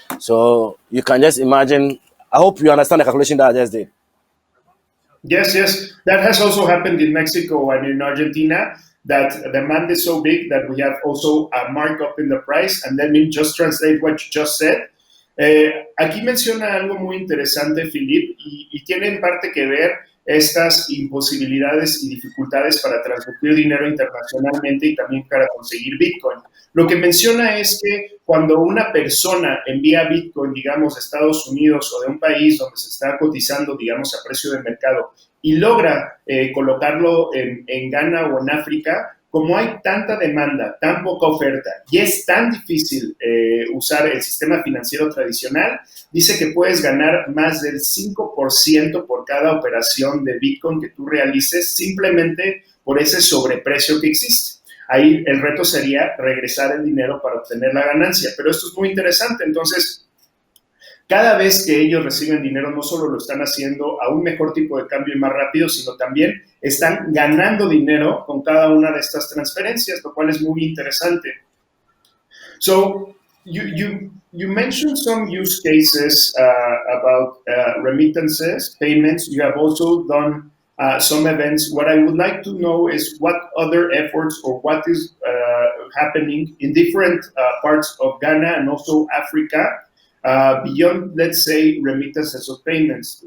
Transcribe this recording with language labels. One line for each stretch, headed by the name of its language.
English: So you can just imagine. I hope you understand the calculation that I just did. Yes, yes. That has also happened in Mexico and in Argentina, that demand is so big that we have also a markup in the price. And let me just translate what you just said.
Spanish: Aquí menciona algo muy interesante, Philip, y tiene en parte que ver estas imposibilidades y dificultades para transmitir dinero internacionalmente y también para conseguir Bitcoin. Lo que menciona es que cuando una persona envía Bitcoin, digamos, de Estados Unidos o de un país donde se está cotizando, digamos, a precio de mercado y logra colocarlo en Ghana o en África, como hay tanta demanda, tan poca oferta y es tan difícil usar el sistema financiero tradicional, dice que puedes ganar más del 5% por cada operación de Bitcoin que tú realices simplemente por ese sobreprecio que existe. Ahí el reto sería regresar el dinero para obtener la ganancia, pero esto es muy interesante. Entonces, cada vez que ellos reciben dinero, no solo lo están haciendo a un mejor tipo de cambio y más rápido, sino también están ganando dinero con cada una de estas transferencias, lo cual es muy interesante.
English: So, you mentioned some use cases about remittances, payments. You have also done some events. What I would like to know is what other efforts or what is happening in different parts of Ghana and also Africa beyond, let's say, remittances or payments.